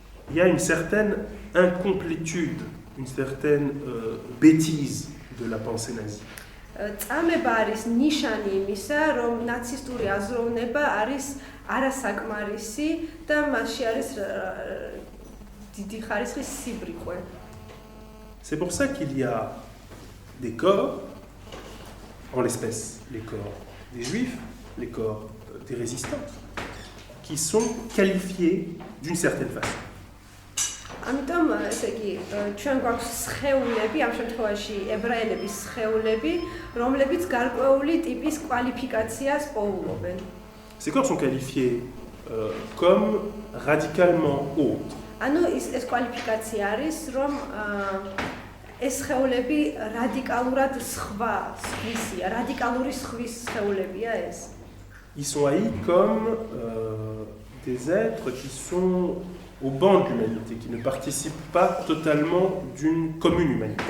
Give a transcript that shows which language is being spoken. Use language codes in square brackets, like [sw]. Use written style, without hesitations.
[fr] Il y a une certaine incomplétude, une certaine bêtise de la pensée nazie. [ka] წამება არის ნიშანი იმისა, რომ ნაცისტური აზროვნება არის არასაკმარისი და მასში არის დიდი ხარისხის სიბრიყვე. [fr] C'est pour ça qu'il y a des corps, en l'espèce les corps des juifs, les corps des résistants, qui sont qualifiés d'une certaine façon. [ka] ამიტომ ესე იგი ჩვენ გვაქვს სხეულები, ამ შემთხვევაში ებრაელების სხეულები, რომლებიც გარკვეული ტიპის კვალიფიკაციას პოულობენ. [fr] Ces corps sont qualifiés comme radicalement autres. [ka] ანუ ეს კვალიფიკაცია არის, რომ ეს სხეულები რადიკალურად სხვისია, რადიკალური სხვის სხეულებია ეს. [fr] Ils sont haïs comme des êtres qui sont au banc de l'humanité, qui ne participent pas totalement d'une commune humanité.